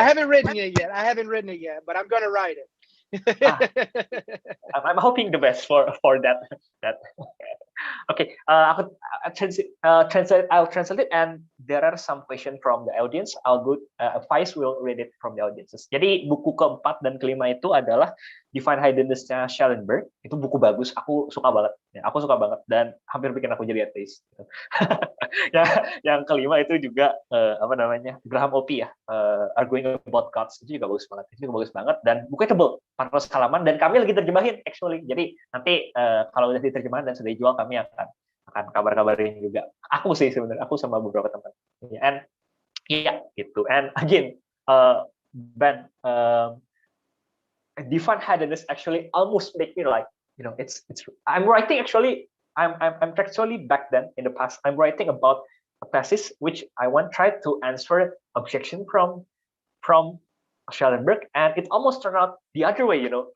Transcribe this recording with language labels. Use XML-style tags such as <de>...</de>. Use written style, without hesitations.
<en>I haven't written it yet, but I'm going to write it. I'm hoping the best for that. Okay, I'll translate it, and there are some questions from the audience. Vice will read it from the audiences.</en> <id>Jadi buku keempat dan kelima itu adalah Divine Hiddenness-nya Schellenberg. Itu buku bagus, aku suka banget. Aku suka banget dan hampir bikin aku jadi ateis. Yang kelima itu juga Graham Oppy ya, Arguing About Gods, itu juga bagus banget. Dan bukunya tebel, 400 halaman, dan kami lagi terjemahin actually. Jadi nanti kalau udah diterjemahan dan sudah dijual, kami akan kabar-kabarin juga. Aku sih sebenarnya, aku sama beberapa teman. And gitu.</id> <en>And again, Ben, Divine Hiddenness actually almost make me it's. I'm writing actually. I'm actually back then in the past. I'm writing about a thesis which I try to answer objection from Schellenberg, and it almost turned out the other way.</en>